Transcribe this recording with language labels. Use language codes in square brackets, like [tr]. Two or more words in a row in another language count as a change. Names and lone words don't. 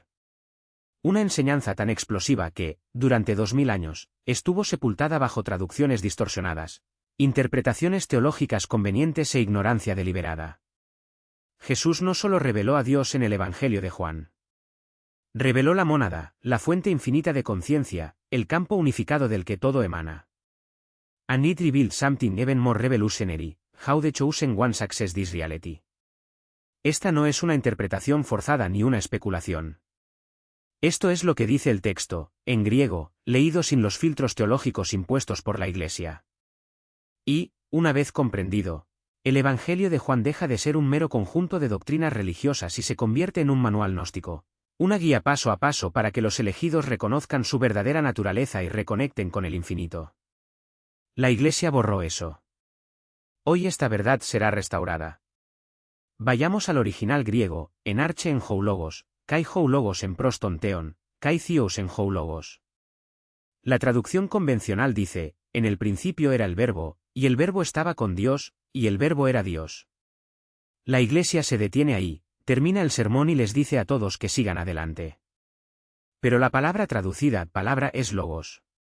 [es] Una enseñanza tan explosiva que, durante 2000 años, estuvo sepultada bajo traducciones distorsionadas, interpretaciones teológicas convenientes e ignorancia deliberada. Jesús no solo reveló a Dios en el Evangelio de Juan. Reveló la mónada, la fuente infinita de conciencia, el campo unificado del que todo emana. [en] And it revealed something even more revolutionary, how the chosen ones access this reality. [es] Esta no es una interpretación forzada ni una especulación. Esto es lo que dice el texto, en griego, leído sin los filtros teológicos impuestos por la Iglesia. Y, una vez comprendido, el Evangelio de Juan deja de ser un mero conjunto de doctrinas religiosas y se convierte en un manual gnóstico, una guía paso a paso para que los elegidos reconozcan su verdadera naturaleza y reconecten con el infinito. La Iglesia borró eso. Hoy esta verdad será restaurada. Vayamos al original griego, [el] ἐν ἀρχῇ ἦν ὁ λόγος, καὶ ὁ λόγος ἦν πρὸς τὸν θεόν, καὶ θεὸς ἦν ὁ λόγος. [es] La traducción convencional dice, en el principio era el Verbo, y el Verbo estaba con Dios, y el Verbo era Dios. La Iglesia se detiene ahí, termina el sermón y les dice a todos que sigan adelante. Pero la palabra traducida palabra es logos.